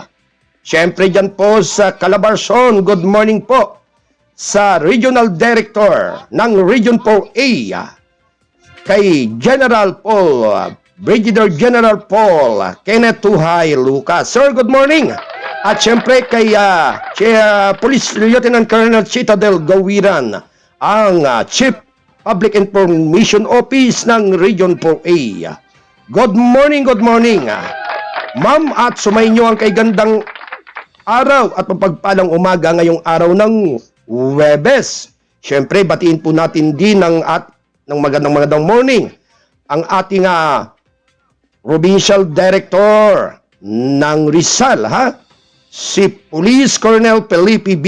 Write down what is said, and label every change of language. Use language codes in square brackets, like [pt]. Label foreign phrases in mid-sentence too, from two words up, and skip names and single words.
[tl] Siyempre dyan po sa Calabarzon, [en] good morning [tl] po sa Regional Director ng Region 4A, kay General Paul, Brigadier General Paul Kenneth Tuhay Lucas. [en] Sir, good morning. [tl] At siyempre kay Police Lieutenant Colonel Citadel Gawiran, ang Chief Public Information Office ng Region 4A. [en] Good morning. [tl] Ma'am, at sumayin nyo ang kay gandang araw at mapagpalang umaga ngayong araw ng Huwebes. Siyempre, batiin po natin din ng magandang morning ang ating Provincial Director ng Rizal, si Police Colonel Felipe B.